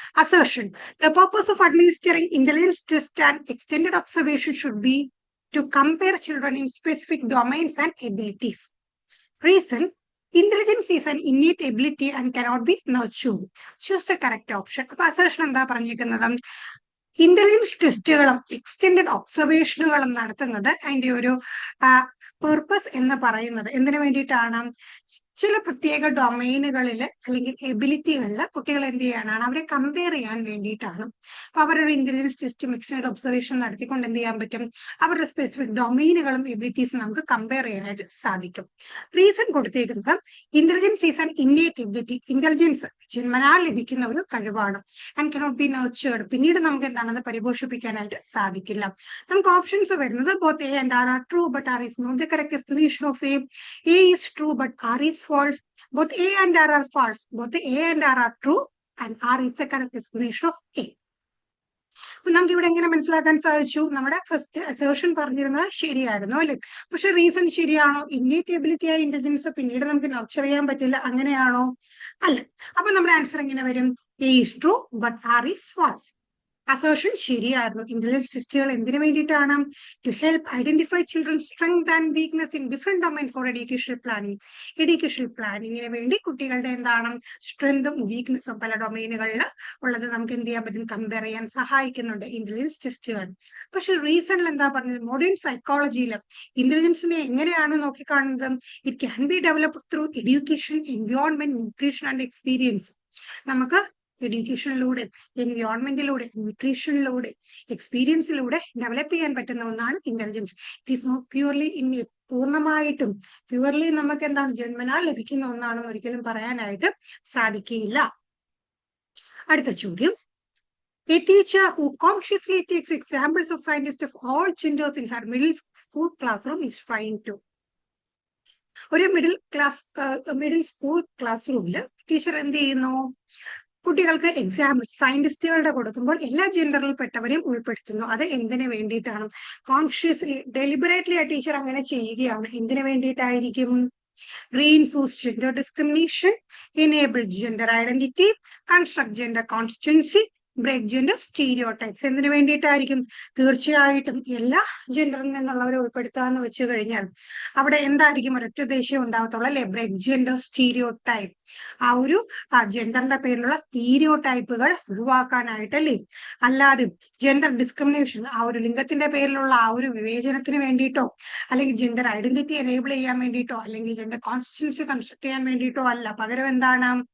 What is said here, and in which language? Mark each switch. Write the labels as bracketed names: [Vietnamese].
[English] Assertion: the purpose of administering intelligence test and extended observation should be to compare children in specific domains and abilities. Reason: intelligence is an innate ability and cannot be nurtured. Choose the correct option. [Malayalam] അപ്പൊ assertion എന്താ പറഞ്ഞിരിക്കുന്നത്? Intelligence ടെസ്റ്റുകളും extended ഒബ്സർവേഷനുകളും നടത്തുന്നത് അതിന്റെ ഒരു purpose എന്ന് പറയുന്നത് എന്തിനു വേണ്ടിയിട്ടാണ്? ചില പ്രത്യേക ഡൊമൈനുകളിൽ അല്ലെങ്കിൽ എബിലിറ്റികളിൽ കുട്ടികൾ എന്ത് ചെയ്യാനാണ്? അവരെ കമ്പയർ ചെയ്യാൻ വേണ്ടിയിട്ടാണ്. അപ്പൊ അവരുടെ ഇന്റലിജൻസ് ടെസ്റ്റും എക്സ്റ്റെൻഡ് ഒബ്സർവേഷൻ നടത്തിക്കൊണ്ട് എന്ത് ചെയ്യാൻ പറ്റും? അവരുടെ സ്പെസിഫിക് ഡൊമൈനുകളും എബിലിറ്റീസും നമുക്ക് കമ്പയർ ചെയ്യാനായിട്ട് സാധിക്കും. റീസൺ കൊടുത്തേക്കുന്നത് intelligence is an innate ability. Intelligence ജന്മനാൽ ലഭിക്കുന്ന ഒരു കഴിവാണ്. [English] And cannot be nurtured. [Malayalam] പിന്നീട് നമുക്ക് എന്താണത് പരിപോഷിപ്പിക്കാനായിട്ട് സാധിക്കില്ല. നമുക്ക് ഓപ്ഷൻസ് വരുന്നത് [English] Both A and R are true but R is not the correct explanation of A. A is true but R is false. Both A and R are false. Both A and R are true and R is the correct explanation of A. [Malayalam] നമുക്ക് ഇവിടെ എങ്ങനെ മനസ്സിലാക്കാൻ സാധിച്ചു? നമ്മുടെ first assertion പറഞ്ഞിരുന്നത് ശരിയായിരുന്നു അല്ലെ? പക്ഷെ റീസൺ ശരിയാണോ? ഇന്നേറ്റ് എബിലിറ്റി ആയ ഇന്റലിജൻസ് പിന്നീട് നമുക്ക് നർച്ചർ ചെയ്യാൻ പറ്റില്ല, അങ്ങനെയാണോ? അല്ല. അപ്പൊ നമ്മുടെ ആൻസർ എങ്ങനെ വരും? [English] A is true but R is false. [Malayalam] Assertion ശരിയായിരുന്നു. ഇന്റലിജൻസ് ടെസ്റ്റുകൾ എന്തിനു വേണ്ടിയിട്ടാണ്? [English] To help identify children's strength and weakness in different domain for educational planning. [Malayalam] Educational പ്ലാനിങ്ങിന് വേണ്ടി കുട്ടികളുടെ എന്താണ് സ്ട്രെങ്തും വീക്ക്നെസ്സും പല ഡൊമൈനുകളിൽ ഉള്ളത് നമുക്ക് എന്ത് ചെയ്യാൻ പറ്റും? കമ്പയർ ചെയ്യാൻ സഹായിക്കുന്നുണ്ട് ഇന്റലിജൻസ് ടെസ്റ്റുകൾ. പക്ഷെ റീസണിൽ എന്താ പറഞ്ഞത്? മോഡേൺ സൈക്കോളജിയിൽ ഇന്റലിജൻസിനെ എങ്ങനെയാണ് നോക്കിക്കാണുന്നത്? [English] It can be developed through education, environment, nutrition and experience. [Malayalam] നമുക്ക് എഡ്യൂക്കേഷനിലൂടെ, എൻവയോൺമെന്റിലൂടെ, ന്യൂട്രീഷനിലൂടെ, എക്സ്പീരിയൻസിലൂടെ ഡെവലപ്പ് ചെയ്യാൻ പറ്റുന്ന ഒന്നാണ് intelligence. [English] it is not purely [Malayalam] പൂർണ്ണമായിട്ടും പ്യൂർലി നമുക്ക് എന്താണ് ജന്മനാൽ ലഭിക്കുന്ന ഒന്നാണെന്ന് ഒരിക്കലും പറയാനായിട്ട് സാധിക്കില്ല. അടുത്ത ചോദ്യം. [English] A teacher who consciously takes examples of scientists of all genders in her middle school classroom is trying to. [Malayalam] ഒരു മിഡിൽ സ്കൂൾ ക്ലാസ് റൂമിൽ ടീച്ചർ എന്ത് ചെയ്യുന്നു? കുട്ടികൾക്ക് എക്സാമ്പിൾ സയന്റിസ്റ്റുകളുടെ കൊടുക്കുമ്പോൾ എല്ലാ ജെൻഡറിൽ പെട്ടവരെയും ഉൾപ്പെടുത്തുന്നു. അത് എന്തിനു വേണ്ടിയിട്ടാണ്? കോൺഷ്യസ്ലി, ഡെലിബറേറ്റ്ലി ആ ടീച്ചർ അങ്ങനെ ചെയ്യുകയാണ്. എന്തിനു വേണ്ടിയിട്ടായിരിക്കും? [English] reinforce gender discrimination, enable gender identity, construct gender constancy, break gender stereotypes. [Malayalam] എന്തിനു വേണ്ടിയിട്ടായിരിക്കും? തീർച്ചയായിട്ടും എല്ലാ ജെൻഡറിൽ നിന്നുള്ളവരെ ഉൾപ്പെടുത്താന്ന് വെച്ച് കഴിഞ്ഞാൽ അവിടെ എന്തായിരിക്കും? ഒരൊറ്റ ഉദ്ദേശ്യം ഉണ്ടാകത്തുള്ളൂ അല്ലെ? [English] Break gender stereotype. [Malayalam] ആ ഒരു ജെൻഡറിന്റെ പേരിലുള്ള സ്റ്റീരിയോടൈപ്പുകൾ ഒഴിവാക്കാനായിട്ടല്ലേ? അല്ലാതെ ജെൻഡർ ഡിസ്ക്രിമിനേഷൻ, ആ ഒരു ലിംഗത്തിന്റെ പേരിലുള്ള ആ ഒരു വിവേചനത്തിന് വേണ്ടിയിട്ടോ, അല്ലെങ്കിൽ ജെൻഡർ ഐഡന്റിറ്റി എനേബിൾ ചെയ്യാൻ വേണ്ടിയിട്ടോ, അല്ലെങ്കിൽ ജെൻഡർ കോൺസ്റ്റൻസി കൺസ്ട്രക്ട് ചെയ്യാൻ വേണ്ടിയിട്ടോ അല്ല. പകരം എന്താണ്?